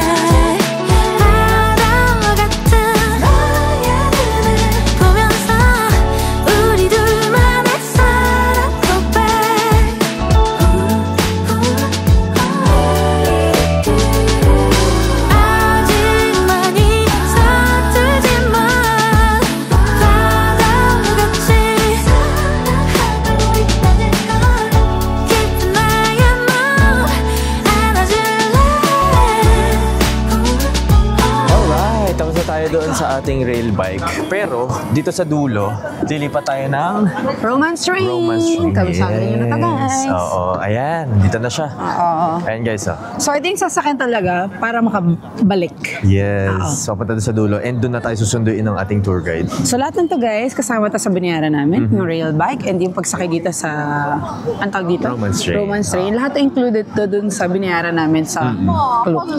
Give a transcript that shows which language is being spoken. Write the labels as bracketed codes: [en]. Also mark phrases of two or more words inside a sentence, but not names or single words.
[ko] 바다 같은 너의 눈을 보면서 우리 둘만의 사랑 고백 아직 많이 서투지만 바다같이 사랑하고 있다는 걸 깊은 나의 마음 안아줄래 [tl] Alright, tapos na tayo doon sa ating rail bike. Pero, dito sa dulo, lilipat tayo ng Romance Train. Romance Train. Kabisado nyo na to, guys. Oo, ayan. Dito na siya. Oo. Ayan guys, oh. So, [en] I think [tl] sasakyan talaga para makabalik. Yes. So, punta doon sa dulo. And doon na tayo susunduin ng ating tour guide. So, lahat ng to guys, kasama ta sa binayaran namin, yung rail bike, and yung pagsakay dito sa, ang tawag dito? Romance Train. Romance Train. Lahat included to dun sa binayaran namin sa Klook.